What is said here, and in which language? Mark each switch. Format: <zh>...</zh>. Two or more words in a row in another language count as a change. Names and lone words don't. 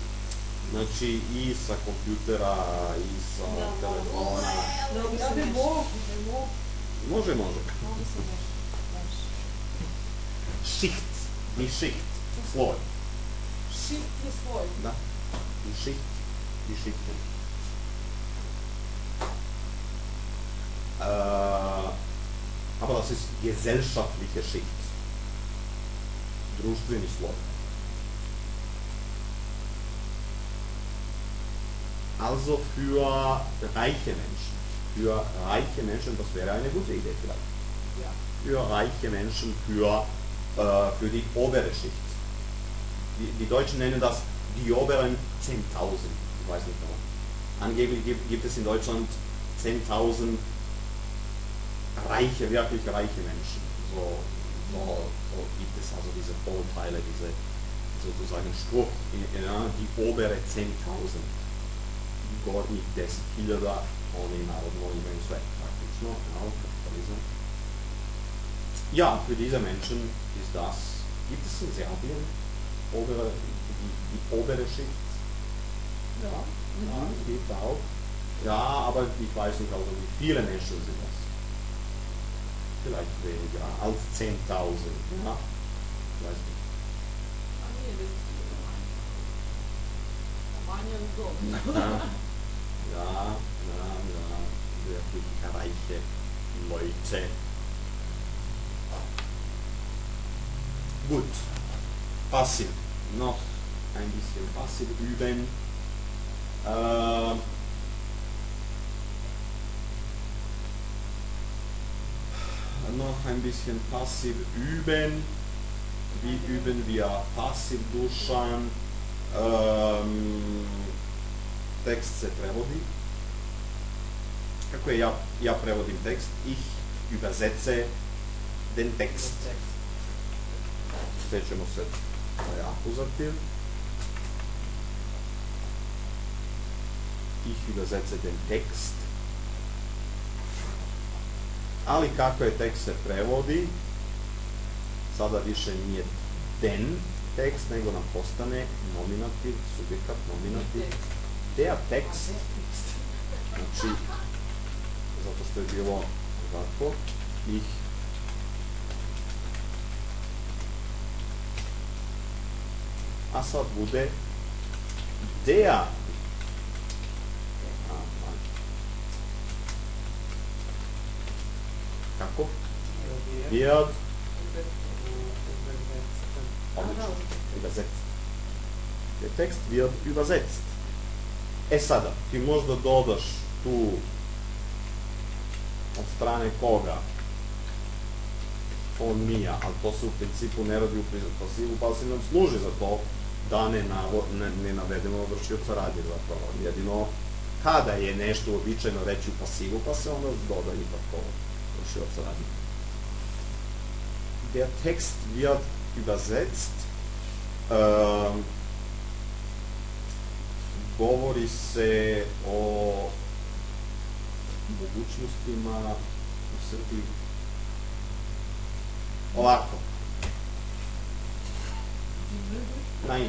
<sr>Znači, i sa kompjutera, i sa telefona. Ja ne mogu. Može. Šiht, ni šiht, sloj. Šiht je sloj. Da, i šiht, i šiht.</sr> <de>Aber das ist gesellschaftliche Schicht.</de> <sr>Društveni sloj.</sr> <de>Also für reiche Menschen. Für reiche Menschen, das wäre eine gute Idee vielleicht. Ja. Für reiche Menschen, für die obere Schicht. Die Deutschen nennen das die oberen 10.000. Ich weiß nicht warum. Angeblich gibt es in Deutschland 10.000 reiche, wirklich reiche Menschen. So gibt es also diese Vorurteile, diese sozusagen Spruch, die obere 10.000.</de> <sr>Gornjih 10.000, oni naravno imaju sve, praktično, kapitalizam.</sr> <de>Ja, für diese Menschen ist das, gibt es in Serbien die obere Schicht? Ja, gibt auch. Ja, aber ich weiß nicht, also wie viele Menschen sind das. Vielleicht weniger als 10.000, ja? Ich weiß nicht.</de> <sr>Manje od doma.</sr> <de>Ja. wirklich reiche Leute. Gut, passiv. Noch ein bisschen passiv üben. Noch ein bisschen passiv üben. Wie üben wir passiv dušan?</de> <sr>Tekst se prevodi. Kako je ja prevodim tekst?</sr> <de>Ich übersetze den Text.</de> <sr>Sjećamo se da je akuzativ.</sr> <de>Ich übersetze den Text.</de> <sr>Ali kako je tekst se prevodi, sada više nije</sr> <de>den tekst,</de> <sr>nego nam postane nominativ, subjekat, nominativ.</sr> <de>Der Text.</de> <sr>Znači, zato što je bilo ovako, ich a sad bude der. Kako?</sr> <de>Wird übersetzt. Der Text wird übersetzt.</de> <sr>E sada, ti možda dodaš tu od strane koga on mija, ali to se u principu ne radi u pasivu, pasiv nam služi za to da ne navedemo vršioca radi zapravo. Jedino kada je nešto uobičajeno reći u pasivu, pa se onda doda ipak to vršioca radi.</sr> <de>Der Text wird übersetzt.</de> <sr>Govori se o mogućnostima u Srbiji. Ovako. Nein.</sr>